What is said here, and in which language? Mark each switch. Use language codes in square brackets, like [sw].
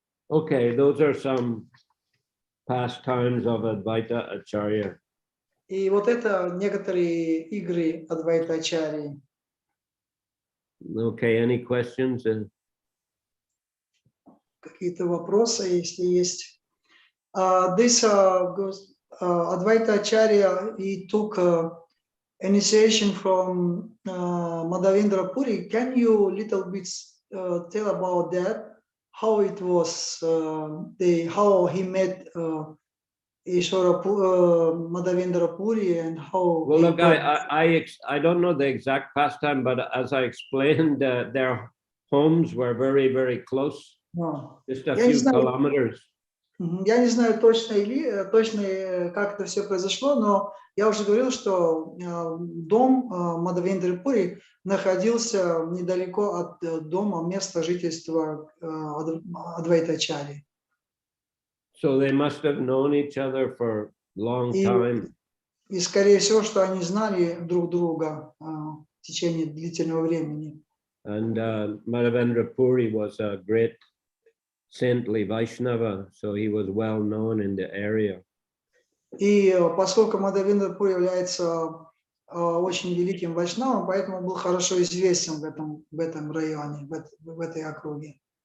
[en] Okay, those are some pastimes of Advaita Acharya. [ru] И вот это некоторые игры Адвайтачарьи. [en] Okay, any questions? [ru] Какие-то вопросы, если есть? [en] This Advaita Acharya, he took initiation from Madhavendra Puri. Can you little bit tell about that? How it was, how he met Ishvara Madhavendra Puri and how? Well, look, I don't know the exact pastime, but as I explained, their homes were very, very close, just a few kilometers. [ru] Я не знаю точно, как это все произошло, но я уже говорил, что дом Мадхавендры Пури находился недалеко от дома, места жительства Адвайтачарьи. [en] So they must have known each other for a long time. [ru] И скорее всего, что они знали друг друга в течение длительного времени. [en] And Madhavendra Puri was a great saintly Vaishnava, so he was well known in the area. [ru] И поскольку Мадхавендра Пури является очень великим вайшнавом, поэтому был хорошо известен в этом районе, в этой округе.